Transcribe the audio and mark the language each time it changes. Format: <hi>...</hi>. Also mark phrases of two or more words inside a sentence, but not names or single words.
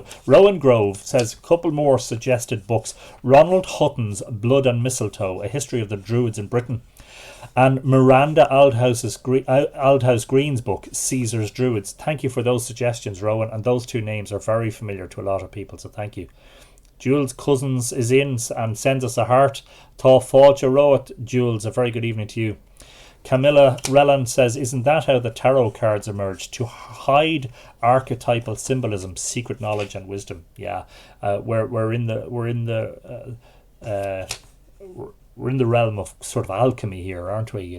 <en>Rowan Grove says, couple more suggested books. Ronald Hutton's Blood and Mistletoe, A History of the Druids in Britain. And Miranda Aldhouse Green's book, Caesar's Druids. Thank you for those suggestions, Rowan. And those 2 names are very familiar to a lot of people, so thank you. Jules Cousins is in and sends us a heart.</en> <ga>Tá fáilte roit, Jules.</ga> <en>A very good evening to you. Camilla Relland says, isn't that how the tarot cards emerged? To hide archetypal symbolism, secret knowledge and wisdom. Yeah, we're in the realm of sort of alchemy here, aren't we?</en>